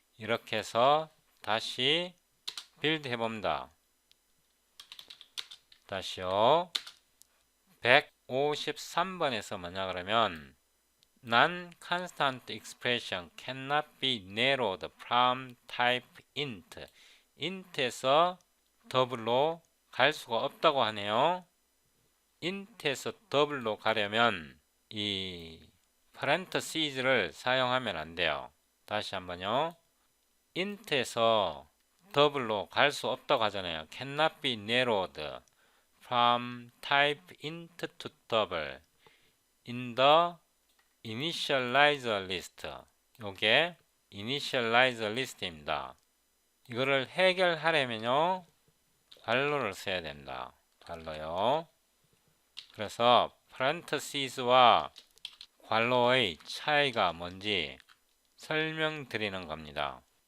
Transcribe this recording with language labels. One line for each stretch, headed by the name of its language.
Korean: 이렇게 해서 다시 빌드 해봅니다. 다시요. 153번에서 뭐냐 그러면
English: Non-constant expression cannot be narrowed from type int.
Korean: int에서 더블로 갈 수가 없다고 하네요. int에서 더블로 가려면 이 parentheses를 사용하면 안 돼요. 다시 한번요. int에서 더블로 갈 수 없다고 하잖아요.
English: cannot be narrowed from type int to double in the initializer list.
Korean: 요게 initializer list입니다. 이거를 해결하려면요 괄호를 써야 된다. 괄호요. 그래서 parentheses와 괄호의 차이가 뭔지 설명드리는 겁니다.